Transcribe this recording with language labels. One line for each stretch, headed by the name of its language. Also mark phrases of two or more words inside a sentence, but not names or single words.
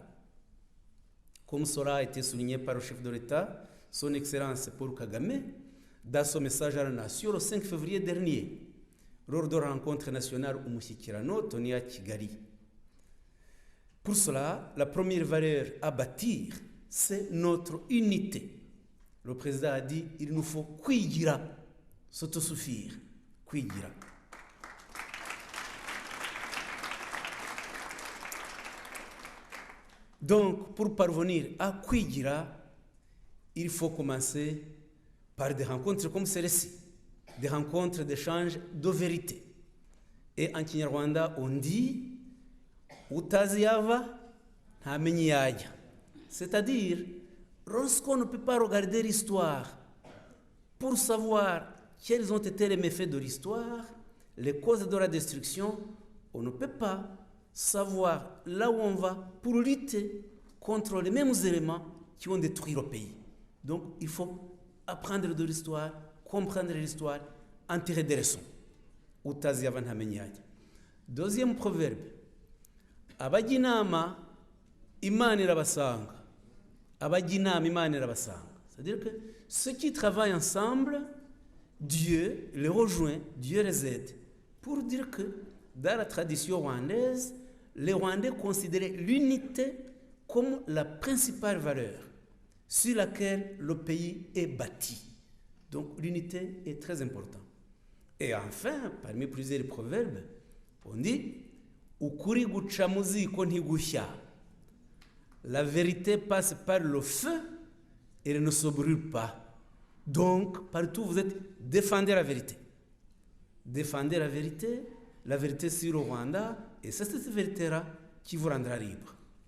French: Comme cela a été souligné par le chef de l'État, son Excellence Paul Kagame, dans son message à la nation le 5 février dernier, lors de la rencontre nationale au Mushyikirano tenue à Kigali. Pour cela, la première valeur à bâtir, c'est notre unité. Le président a dit, il nous faut kwigira, s'autosuffire, kwigira. Donc, pour parvenir à kwigira, il faut commencer par des rencontres comme celle-ci, des rencontres d'échange de vérité. Et en Kinyarwanda, on dit
Kinyarwanda: utazi yava ntamenye yajya.
French: C'est-à-dire, lorsqu'on ne peut pas regarder l'histoire pour savoir quels ont été les méfaits de l'histoire, les causes de la destruction, on ne peut pas savoir là où on va pour lutter contre les mêmes éléments qui ont détruit le pays. Donc, il faut apprendre de l'histoire, comprendre l'histoire, en tirer des leçons.
Kinyarwanda: Utazi yava ntamenye yajya.
French: Deuxième proverbe.
Kinyarwanda: Abajya inama Imana irabasanga. Abajya inama Imana irabasanga.
French: C'est-à-dire que ceux qui travaillent ensemble, Dieu les rejoint, Dieu les aide. Pour dire que dans la tradition rwandaise, les Rwandais considéraient l'unité comme la principale valeur sur laquelle le pays est bâti. Donc l'unité est très importante. Et enfin, parmi plusieurs proverbes, on dit
Kinyarwanda: ukuri guca mu ziko ntigushya.
French: La vérité passe par le feu et elle ne se brûle pas. Donc, partout vous êtes, défendez la vérité. Défendez la vérité sur le Rwanda, et c'est cette vérité-là qui vous rendra libre.